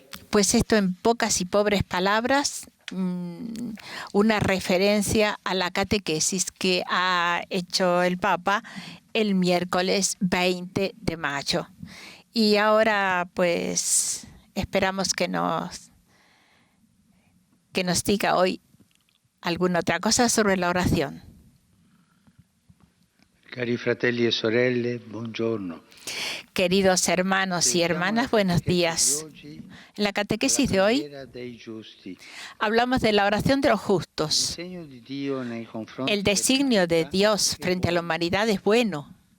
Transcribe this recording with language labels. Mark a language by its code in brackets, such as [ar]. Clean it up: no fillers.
[es] Pues esto en pocas y pobres palabras, una referencia a la catequesis que ha hecho el Papa el miércoles 20 de mayo. Y ahora, pues, esperamos que nos diga hoy alguna otra cosa sobre la oración. [it] Cari fratelli e sorelle, buongiorno. [es] Queridos hermanos y hermanas, buenos días. En la catequesis de hoy hablamos de la oración de los justos. El designio de Dios frente a la humanidad es bueno.